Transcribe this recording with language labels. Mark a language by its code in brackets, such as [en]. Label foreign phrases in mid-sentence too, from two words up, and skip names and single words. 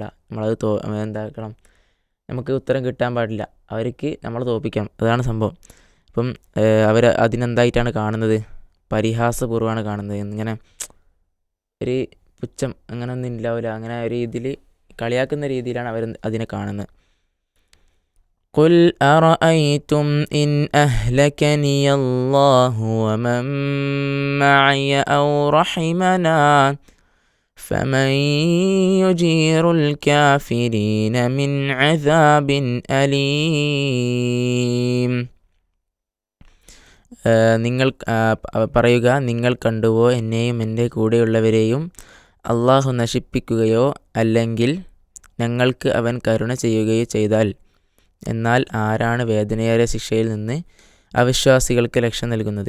[ml] നമ്മളത് എന്താക്കണം, നമുക്ക് ഉത്തരം കിട്ടാൻ പാടില്ല. അവർക്ക് നമ്മൾ തോൽപ്പിക്കണം. അതാണ് സംഭവം. അപ്പം അവർ അതിനെന്തായിട്ടാണ് കാണുന്നത്? പരിഹാസപൂർവ്വമാണ് കാണുന്നത്. ഇങ്ങനെ ഒരു പുച്ഛം അങ്ങനെ ഒന്നും ഉണ്ടാവില്ല. അങ്ങനെ ഒരു ഇതിൽ കളിയാക്കുന്ന രീതിയിലാണ് അവർ അതിനെ കാണുന്നത്. [ar] قل أرأيتم إن أهلكني الله ومن معي أو رحمنا فمن يجير الكافرين من عذاب أليم. [ml] നിങ്ങൾ പറയുക, നിങ്ങൾ കണ്ടുവോ എന്നെയും എൻ്റെ കൂടെയുള്ളവരെയും അള്ളാഹു നശിപ്പിക്കുകയോ അല്ലെങ്കിൽ ഞങ്ങൾക്ക് അവൻ കരുണ ചെയ്യുകയോ ചെയ്താൽ എന്നാൽ ആരാണ് വേദനയേറിയ ശിക്ഷയിൽ നിന്ന് അവിശ്വാസികൾക്ക് രക്ഷ നൽകുന്നത്?